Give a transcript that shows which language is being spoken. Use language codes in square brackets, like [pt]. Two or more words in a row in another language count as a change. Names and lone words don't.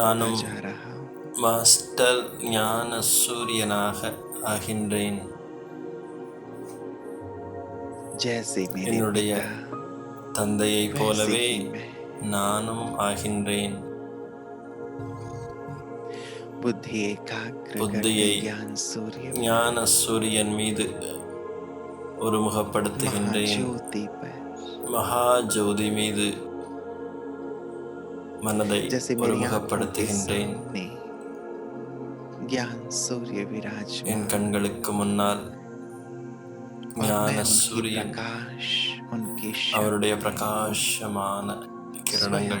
[ta] நானும் [hi] जा रहा हूँ। [ta] மாஸ்டர் ஞான சூரியனாக ஆகின்றேன். [hi] जैसे मेरे [ta] என்னுடைய [hi] पिता [ta] தந்தையைப் [hi] वैसे [ta] போலவே [hi] ही मैं। [ta] நானும் ஆகின்றேன். [hi] बुद्धि एकाग्र करके [ta] புத்தியை [hi] ज्ञान सूर्य [ta] ஞான சூரியன் மீது ஒருமுகப்படுத்துகின்றேன். [hi] महाज्योति पर, [ta] மகா ஜோதி மீது மனதை [hi] जैसे मेरी आंखों के [ta] ஒருமுகப்படுத்துகின்றேன். [hi] सामने ज्ञान सूर्य [ta] என் [hi] विराजमान [ta] கண்களுக்கு முன்னால் [hi] और [ta] ஞான [hi] मैं उनकी [ta] சூரியன் [hi] प्रकाश, उनकी [ta] அவருடைய [hi] शक्ति [ta] பிரகாசமான கிரணங்கள்